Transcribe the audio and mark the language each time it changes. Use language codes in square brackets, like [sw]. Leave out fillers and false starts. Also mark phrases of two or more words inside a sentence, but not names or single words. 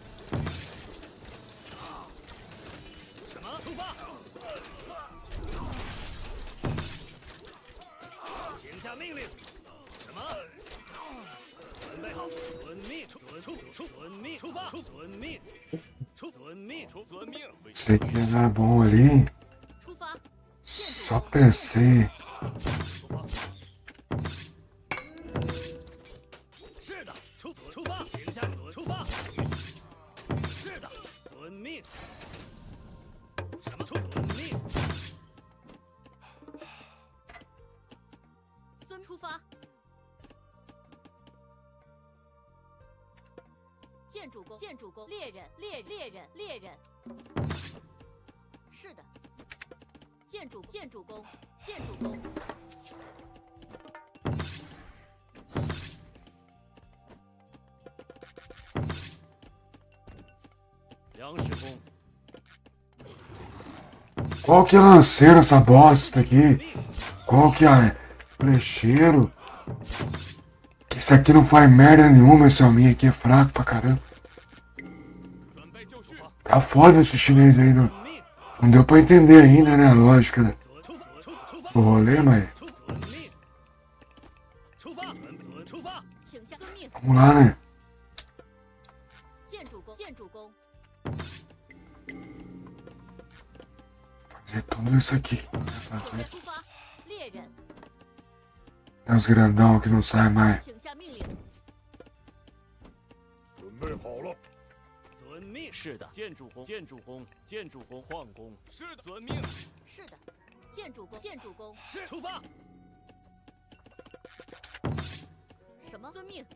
[zh] 什么？出发。请下命令。什么？准备好。遵命。遵命。出发。遵命。遵命。 [pt] Sei que ia dar bom ali. Só pensei. [zh] 是的，出发，请下出发。是的，遵命。什么？遵命。出发。建筑工，猎人。是的。建筑工。粮食工。 [pt] Qual que é lanceiro essa bosta aqui? Qual que é flecheiro? Que isso aqui não faz merda nenhuma, esse homem aqui é fraco pra caramba. Tá foda esse chinês aí, não deu pra entender ainda, né, a lógica do rolê, mas... Vamos lá, né? Fazer tudo isso aqui que não vai fazer. Tem uns grandão que não sai mais. [zh] 准备好了。遵命。是的，建筑工，矿工。是的，遵命。是的，建筑工。是，出发。什么？遵命。